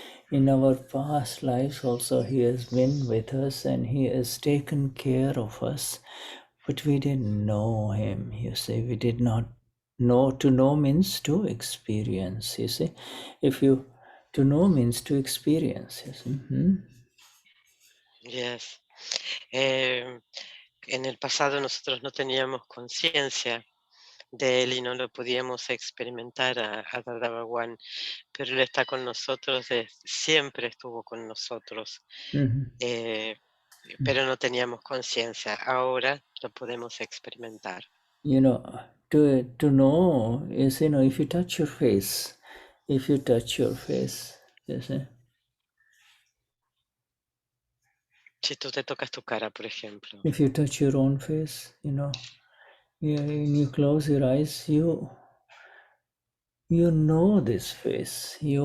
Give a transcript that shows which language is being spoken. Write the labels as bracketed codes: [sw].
[en] In our past lives also, He has been with us and He has taken care of us, but we didn't know Him, you see. We did not know. To know means to experience, you see. To know means to experience, you see. Yes. [es] En el pasado nosotros no teníamos conciencia de él y no lo podíamos experimentar a Dadavan, pero él está con nosotros, siempre estuvo con nosotros, pero no teníamos conciencia. Ahora lo podemos experimentar. [en] To know is, if you touch your face, you see. [es] Si tú te tocas tu cara, por ejemplo. [en] If you touch your own face, when you close your eyes, you know this face.